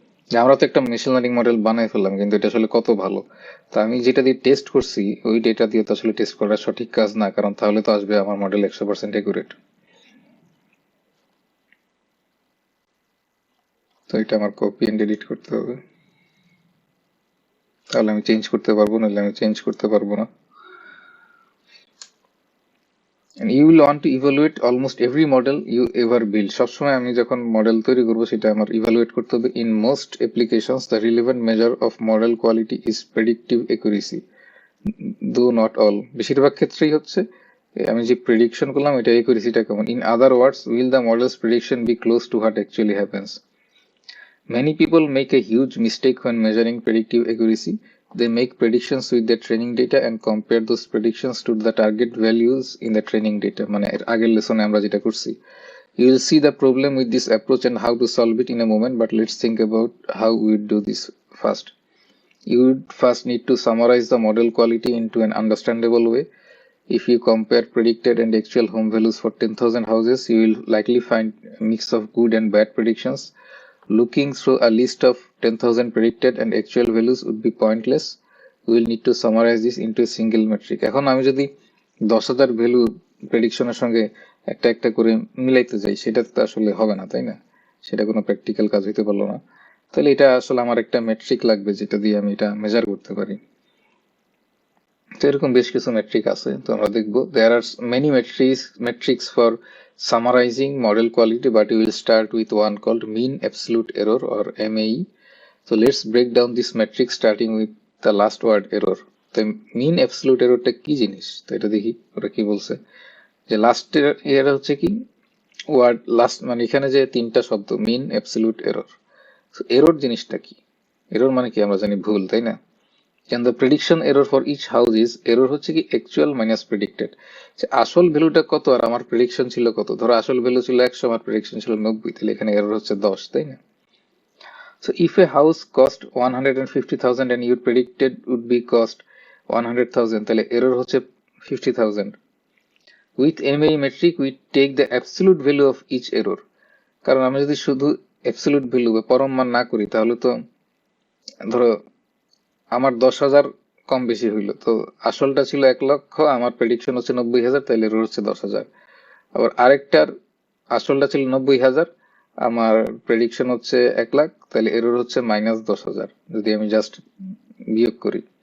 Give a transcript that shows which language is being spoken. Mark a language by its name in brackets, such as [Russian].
[Bangla] যে আমরা তো একটা মেশিন লার্নিং মডেল বানাই ফেললাম, কিন্তু এটা আসলে কত ভালো। তো আমি যেটা দিয়ে টেস্ট করছি ওই ডেটা দিয়ে তো আসলে টেস্ট করা সঠিক কাজ না, কারণ তাহলে তো আসবে আমার মডেল 100% একুরেট। তো এটা আমার কপি এন্ড এডিট করতে হবে, তাহলে আমি চেঞ্জ করতে পারবো, নাহলে আমি চেঞ্জ করতে পারবো না। [English] And you will want to evaluate almost every model you ever build. [Bangla] সবসময় আমি যখন মডেল তৈরি করব সেটা আমার ইভালুয়েট করতে হবে। [English] In most applications the relevant measure of model quality is predictive accuracy, though not all. [Bangla] বেশিরভাগ ক্ষেত্রেই হচ্ছে আমি যে প্রেডিকশন করলাম এটা একুরেসিটা কেমন। [English] In other words, will the model's prediction be close to what actually happens? Many people make a huge mistake when measuring predictive accuracy. They make predictions with their training data and compare those predictions to the target values in the training data. [Bangla] মানে এর আগের লেসনে আমরা যেটা করছি. [English] You will see the problem with this approach and how to solve it in a moment, but let's think about how we would do this first. You would first need to summarize the model quality into an understandable way. If you compare predicted and actual home values for 10,000 houses, you will likely find a mix of good and bad predictions. Looking through a list of 10,000 predicted and actual values would be pointless. We will need to summarize this into a single metric. [Bangla] এখন আমি যদি 10,000 value প্রেডিকশনের সঙ্গে একটা একটা করে মিলাইতে যাই, সেটা তো আসলে হবে না, তাই না? সেটা কোনো প্র্যাকটিক্যাল কাজ হইতে পারলো না। তাহলে এটা আসলে আমার একটা মেট্রিক লাগবে যেটা দিয়ে আমি এটা মেজার করতে পারি। তো এরকম বেশ কিছু মেট্রিক আছে, তো আমরা দেখবো। [English] There are many metrics for summarizing model quality, but we will start with one called mean absolute error or MAE. So let's break down this metric starting with the last word error. [Bangla] তো mean absolute errorটা কি জিনিস, তো এটা দেখি ওরা কি বলছে। যে লাস্ট এর হচ্ছে কি ওয়ার্ড লাস্ট, মানে এখানে যে তিনটা শব্দ মিন অ্যাবসলিউট এরর। তো এরর জিনিসটা কি? এরর মানে কি আমরা জানি ভুল, তাই না? [English] And the prediction error for each house is error [Bangla] হচ্ছে কি [English] actual minus predicted, [Bangla] যে আসল ভ্যালুটা কত আর আমার প্রেডিকশন ছিল কত। ধরো আসল ভ্যালু ছিল 100, আমার প্রেডিকশন ছিল 90, তাহলে এখানে এরর হচ্ছে 10, তাই না? [English] So if a house cost 150,000 and you predicted would be cost 100,000, [Bangla] তাহলে এরর হচ্ছে [English] 50,000. With MAE metric we take the absolute value of each error. [Bangla] কারণ আমি যদি শুধু অ্যাবসলিউট ভ্যালু বা পরম মান না করি, তাহলে তো ধরো আমার 10,000 কম বেশি হইলো, তো আসলটা ছিল 1 লক্ষ, আমার প্রেডিকশন হচ্ছে 90,000, তাইলে এরর হচ্ছে 10,000। আবার আরেকটার আসলটা ছিল 90,000, আমার প্রেডিকশন হচ্ছে 1 লাখ, তাহলে এরর হচ্ছে -10,000 যদি আমি জাস্ট বিয়োগ করি।